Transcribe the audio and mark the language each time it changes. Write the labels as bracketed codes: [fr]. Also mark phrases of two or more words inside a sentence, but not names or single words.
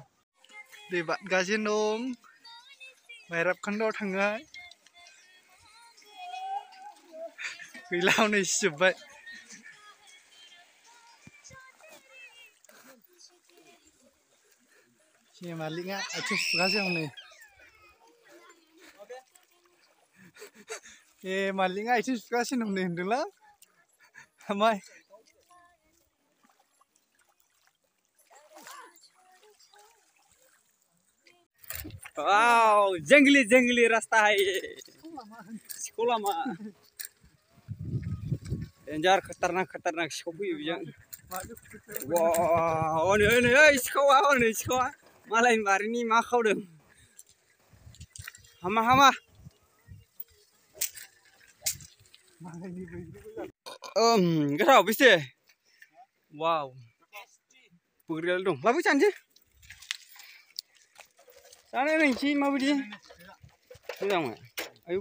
[brx] दै बारगासिनो दं भैरब खन्डआव थाङो गैला हनै सिजोब्बाय मालिकआ आथिं सुगासिनो हनै मालिकआ आथिं सुगासिनो हनै होनदोंला ओमफ्राय वाव [hi] जंगली रास्ता है ये [brx] सिखौ लामा डेन्जार खतरनाक सिखाव फैयो बेजों वाव नै सिखावा मालायनि बारिनि मा खावदों हामा गोथाव बेसे वाव बोग्रियाल दं लाबो जानोसै जानाय नायनोसै माबायदि मोजांमोन आयौ